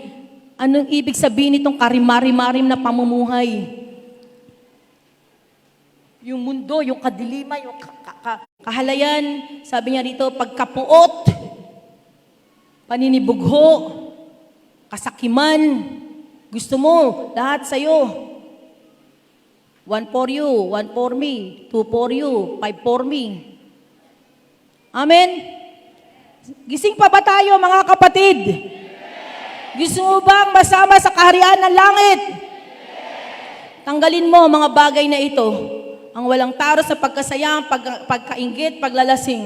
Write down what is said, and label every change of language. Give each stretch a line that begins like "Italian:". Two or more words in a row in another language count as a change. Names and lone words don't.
Filipino: Anong ibig sabihin nitong karimari-marim na pamumuhay? Yung mundo, yung kadiliman, yung kahalayan, sabi niya rito, pagkapuot, paninibugho, kasakiman, gusto mo, lahat sa'yo.
English: One for you, one for me, two for you, five for me.
Filipino: Amen? Gising pa ba tayo, mga kapatid? Gusto mo bang masama sa kaharian ng langit? Tanggalin mo mga bagay na ito. Ang walang taro sa pagkasaya, pagkainggit, paglalasing.